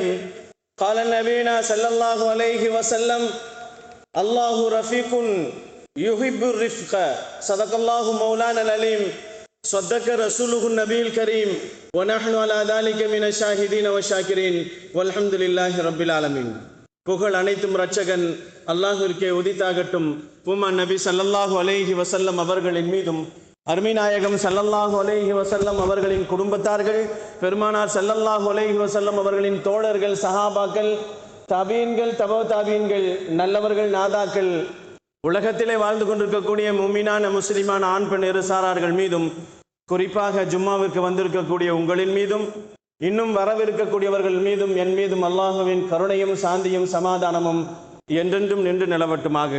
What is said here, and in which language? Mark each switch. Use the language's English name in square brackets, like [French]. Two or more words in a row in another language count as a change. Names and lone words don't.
[Arabic] قال نبينا صلى الله عليه وسلم الله رفيق يحب الرفق. صدق الله مولانا العليم. صدق رسوله النبي الكريم ونحن على ذلك من الشاهدين والشاكرين والحمد لله رب العالمين. [Tamil] புகழ் அனைத்தும் இரட்சகன் அல்லாஹ்விற்கே உரித்தாகட்டும். பூமா நபி [Arabic] صلى الله عليه وسلم [Tamil] அவர்களின் மீதும் அருமைநாயகம் [Arabic] صلى الله عليه وسلم [Tamil] அவர்களின் குடும்பத்தார்கள், பெருமானார் [Arabic] صلى الله عليه وسلم [Tamil] அவர்களின் தோழர்கள், சஹாபாக்கள், தாபீன்கள், தபோ தாபீன்கள், நல்லவர்கள், நாதாக்கள், உலகத்திலே வாழ்ந்து கொண்டிருக்கக்கூடிய முஃமினான முஸ்லிமான ஆண் பெண் இருசாரார்கள் மீதும், குறிப்பாக ஜும்மாவிற்கு வந்திருக்கக்கூடிய உங்களின் மீதும், இன்னும் வரவிருக்கக்கூடியவர்கள் மீதும், என் மீதும் அல்லாஹுவின் கருணையும் சாந்தியும் சமாதானமும் என்றென்றும் நின்று நிலவட்டுமாக.